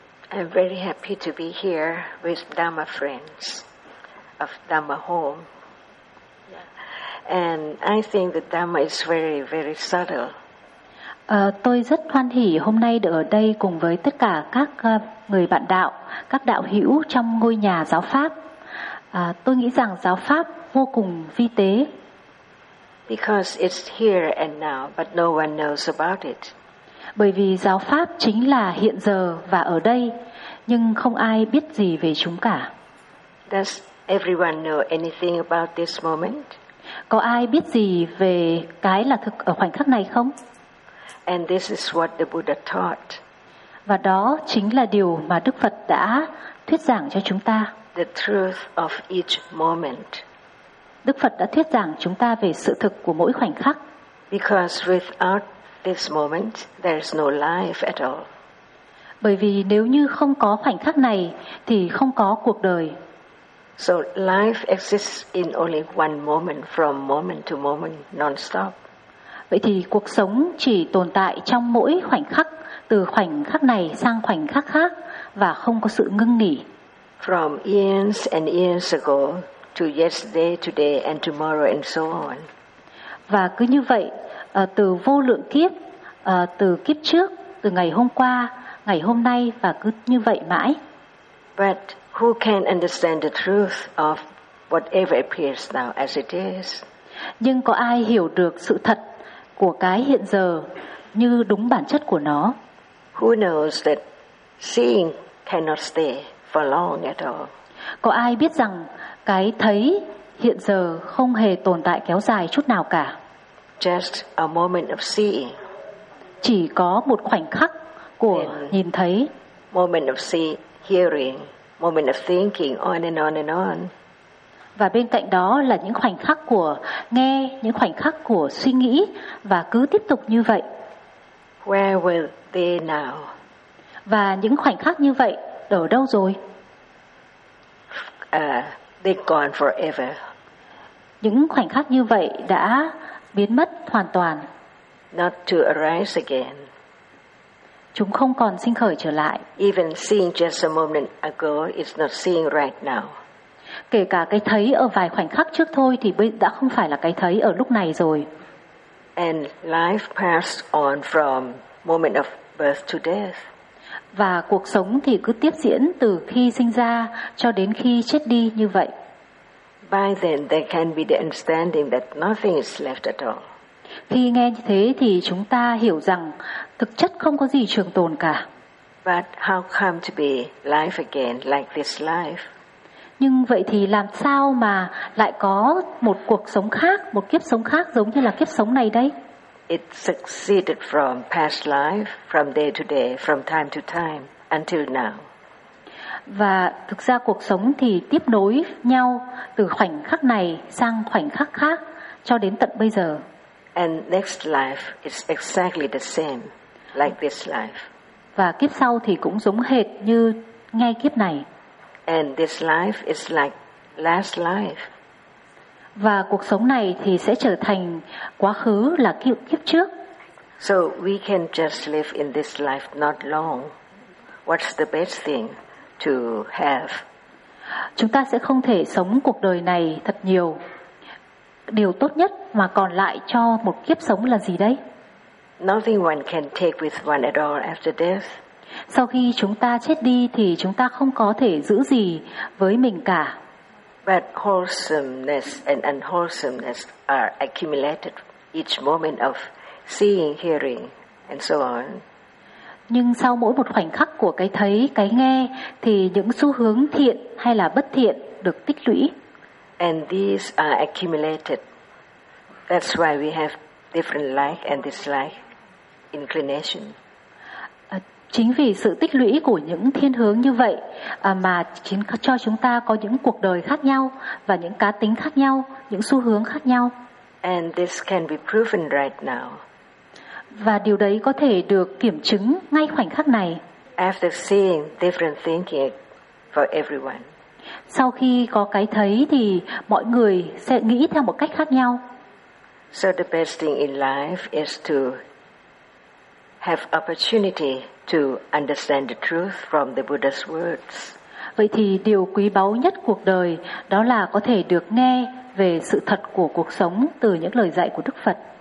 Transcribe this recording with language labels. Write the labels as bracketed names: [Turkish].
[English] I'm very happy to be here with Dhamma friends of Dhamma Home. Yeah. And I think the Dhamma is very, very subtle. [Vietnamese] Tôi rất hoan hỷ hôm nay được ở đây cùng với tất cả các người bạn đạo, các đạo hữu trong ngôi nhà giáo pháp. Tôi nghĩ rằng giáo pháp vô cùng vi tế. [English] Because it's here and now, but no one knows about it. [Vietnamese] Bởi vì giáo pháp chính là hiện giờ và ở đây, nhưng không ai biết gì về chúng cả. [English] Does everyone know anything about this moment? [Vietnamese] Có ai biết gì về cái là thực ở khoảnh khắc này không? [English] And this is what the Buddha taught. [Vietnamese] Và đó chính là điều mà Đức Phật đã thuyết giảng cho chúng ta. [English] The truth of each moment. [Vietnamese] Đức Phật đã thuyết giảng chúng ta về sự thực của mỗi khoảnh khắc. [English] Because without this moment, there is no life at all. [Vietnamese] Bởi vì nếu như không có khoảnh khắc này, thì không có cuộc đời. [English] So life exists in only one moment, from moment to moment, non-stop. [Vietnamese] Vậy thì cuộc sống chỉ tồn tại trong mỗi khoảnh khắc, từ khoảnh khắc này sang khoảnh khắc khác, và không có sự ngưng nghỉ. [English] from years and years ago to yesterday, today and tomorrow and so on. [Vietnamese] Và cứ như vậy, từ vô lượng kiếp, từ kiếp trước, từ ngày hôm qua, ngày hôm nay và cứ như vậy mãi. [English] But who can understand the truth of whatever appears now as it is? [Vietnamese] Nhưng có ai hiểu được sự thật của cái hiện giờ như đúng bản chất của nó? [English] Who knows that seeing cannot stay for long at all? [Vietnamese] Có ai biết rằng cái thấy hiện giờ không hề tồn tại kéo dài chút nào cả? [English] Just a moment of seeing. [Vietnamese] Chỉ có một khoảnh khắc của nhìn thấy. [English] Moment of seeing, hearing, moment of thinking, on and on and on. [Vietnamese] Và bên cạnh đó là những khoảnh khắc của nghe, những khoảnh khắc của suy nghĩ và cứ tiếp tục như vậy. [English] Where were they now? [Vietnamese] Và những khoảnh khắc như vậy ở đâu rồi? [English] They gone forever. [Vietnamese] Những khoảnh khắc như vậy đã biến mất hoàn toàn. [English] Not to arise again. [Vietnamese] Chúng không còn sinh khởi trở lại. [English] Even seeing just a moment ago is not seeing right now. [Vietnamese] Kể cả cái thấy ở vài khoảnh khắc trước thôi thì đã không phải là cái thấy ở lúc này rồi. [English] And life passed on from moment of birth to death. [Vietnamese] Và cuộc sống thì cứ tiếp diễn từ khi sinh ra cho đến khi chết đi như vậy. [English] By then there can be the understanding that nothing is left at all. [Vietnamese] Khi nghe như thế thì chúng ta hiểu rằng thực chất không có gì trường tồn cả. [English] But how come to be life again like this life? [Vietnamese] Nhưng vậy thì làm sao mà lại có một cuộc sống khác, một kiếp sống khác giống như là kiếp sống này đây? [English] It succeeded from past life, from day to day, from time to time, until now. [Vietnamese] Và thực ra cuộc sống thì tiếp nối nhau từ khoảnh khắc này sang khoảnh khắc khác cho đến tận bây giờ. [English] And next life is exactly the same, like this life. [Vietnamese] Và kiếp sau thì cũng giống hệt như ngay kiếp này. [English] And this life is like last life. [Vietnamese] Và cuộc sống này thì sẽ trở thành quá khứ là kiếp trước. [English] So we can just live in this life not long. What's the best thing to have? [Vietnamese] Chúng ta sẽ không thể sống cuộc đời này thật nhiều. Điều tốt nhất mà còn lại cho một kiếp sống là gì đây? [English] Nothing one can take with one at all after death. [Vietnamese] Sau khi chúng ta chết đi thì chúng ta không có thể giữ gì với mình cả. [English] But wholesomeness and unwholesomeness are accumulated each moment of seeing, hearing and so on. [Vietnamese] Nhưng sau mỗi một khoảnh khắc của cái thấy, cái nghe thì những xu hướng thiện hay là bất thiện được tích lũy. [English] And these are accumulated. That's why we have different like and dislike inclination. [Vietnamese] Chính vì sự tích lũy của những thiên hướng như vậy mà chính cho chúng ta có những cuộc đời khác nhau và những cá tính khác nhau, những xu hướng khác nhau. [English] And this can be proven right now. [Vietnamese] Và điều đấy có thể được kiểm chứng ngay khoảnh khắc này. [English] After seeing different thinking for everyone. [Vietnamese] Sau khi có cái thấy thì mọi người sẽ nghĩ theo một cách khác nhau. [English] So the best thing in life is to have opportunity to understand the truth from the Buddha's words. [Vietnamese] Vậy thì điều quý báu nhất cuộc đời đó là có thể được nghe về sự thật của cuộc sống từ những lời dạy của Đức Phật.